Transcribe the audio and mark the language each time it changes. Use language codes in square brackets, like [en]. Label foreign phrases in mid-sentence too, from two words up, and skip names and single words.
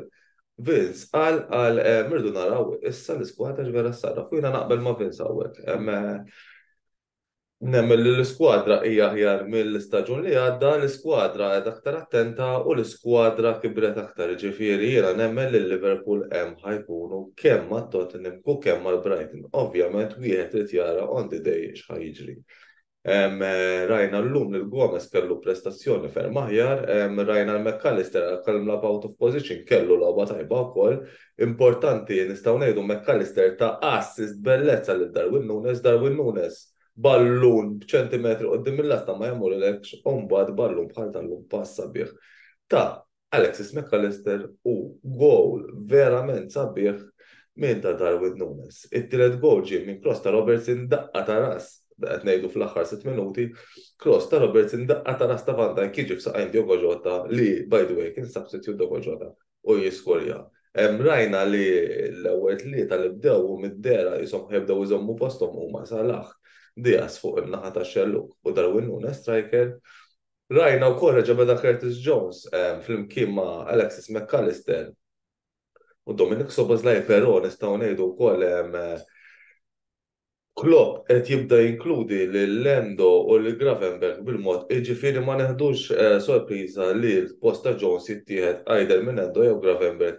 [mt] Vince qal mirdu naraw issa l-iskwadra x'vera ssarraf u jiena naqbel ma' Vince hawnhekk. Nemmel li l-iskwadra hija aħjar mill-istaġun li għadda, l-iskwadra qed aktar attenta u l-iskwadra kibret aktar. Ġifieri jiena nemmel li Liverpool hemm ħajkunu kemm mat-Tottenham u kemm mal-Brighton. Ovvjament wieħed irid jara [en] on the day [mt] x'ħajġri. Rajna llum li l-Gomez kellu prestazzjoni ferm aħjar, rajna l-McAllister kellu lagħba [en] out of position [mt] kellu lagħba tajba wkoll. Importanti nistgħu ngħidu McAllister ta' assist bellezza lil Darwin Nunes. Ballun b'ċentimetru qoddim il-lasta ma jagħmlulekx u mbagħad ballun bħal tal-lum pass sabiħ ta' Alexis McAllister u gowl verament sabiħ minn ta' Darwin Nunes. It-tielet gowl ġie minn cross ta' Robertson daqqa ta' ras, qed ngħidu fl-aħħar 6 minuti, cross ta' Robertson daqqa ta' ras ta' Van Dijk jiġi f'saqajn Diogo Jota li [en] by the way [mt] kien substitute Diogo Jota u jiskorja. Rajna li l-ewwel tlieta li bdew u mid-dera jisom ħebdew iżommu posthom huma Salah, Diaz fuq in-naħa ta' Xelluk u Darwin Núñez striker. Rajna wkoll reġa' beda Curtis Jones flimkien ma' Alexis McAllister u Dominic Szoboszlai, però nistgħu ngħidu wkoll Klopp qed jibda jinkludi lil Lendo u lil Gravenberch bil-mod, jiġifieri ma neħdux sorpriża li l-post ta' Jones jittieħed either minn Lendo jew Gravenberch.